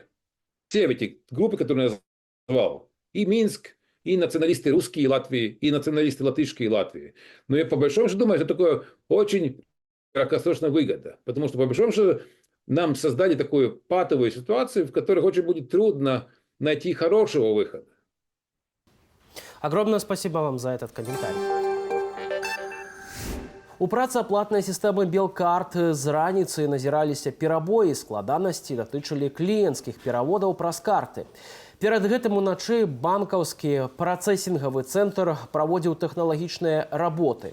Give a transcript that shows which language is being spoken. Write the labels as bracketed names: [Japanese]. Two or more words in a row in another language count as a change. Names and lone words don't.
[Russian] Все эти группы, которые я назвал, и Минск, и националисты русские Латвии, и националисты латышские Латвии. Но я по большому счету думаю, это такое очень краткосрочная выгода. Потому что по большому счету нам создали такую патовую ситуацию, в которой очень будет трудно найти хорошего выхода. Огромное спасибо вам за этот комментарий. [Belarusian] У працы аплатнай сістэмы Белкарт з раніцы назіраліся перабоі, складанасці датычылі кліенцкіх пераводаў праз карты. Перад гэтым уначы банкаўскі працэсінгавы цэнтр праводзіў тэхналагічныя работы.